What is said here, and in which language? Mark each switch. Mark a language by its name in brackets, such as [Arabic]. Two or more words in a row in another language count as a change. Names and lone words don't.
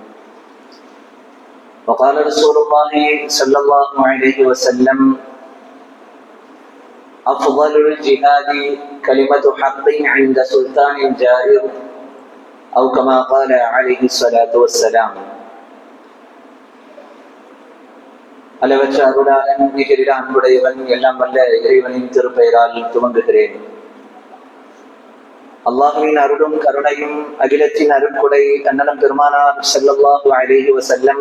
[Arabic] وقال رسول الله صلى الله عليه وسلم: أفضل الجهاد كلمة حق عند سلطان جائر، أو كما قال عليه الصلاة والسلام. [Tamil] அளவற்ற அருளாளன் மிகரிட அன்புடையவன் எல்லாம் வல்ல இறைவனின் திருப்பெயரால் துவங்குகிறேன். அல்லாஹ்வின் அருளும் கருணையும் அகிலத்தின் அருட்கொடை அண்ணலம் பெருமானார் [Arabic] صلى الله عليه وسلم